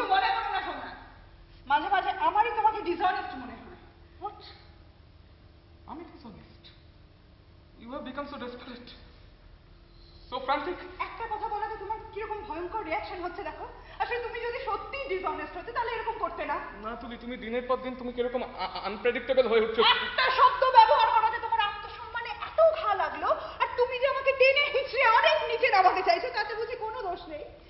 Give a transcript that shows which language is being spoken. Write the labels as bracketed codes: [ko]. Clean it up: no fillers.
[bn] কিছু মনে করো না সোমনাথ, মাঝে মাঝে আমারই তোমাকে ডিসঅনেস্ট মনে হয়। [en] What? [bn] আমি dishonest? [en] You have become so desperate, so frantic. [bn] একটা কথা বলাতে তোমার কিরকম ভয়ঙ্কর রিয়াকশন হচ্ছে দেখো। আসলে তুমি যদি সত্যি ডিসঅনেস্ট হতে তাহলে এরকম করতে না। না তুমি দিনের পর দিন তুমি কিরকম আনপ্রেডিক্টেবল হয়ে উঠছো। একটা শব্দ ব্যবহার করাতে তোমার আত্মসম্মানে এত ঘা লাগলো, আর তুমি যে আমাকে টেনে হিঁচড়ে অনেক নিচে নামাতে চাইছো তাতে বুঝি কোনো দোষ নেই।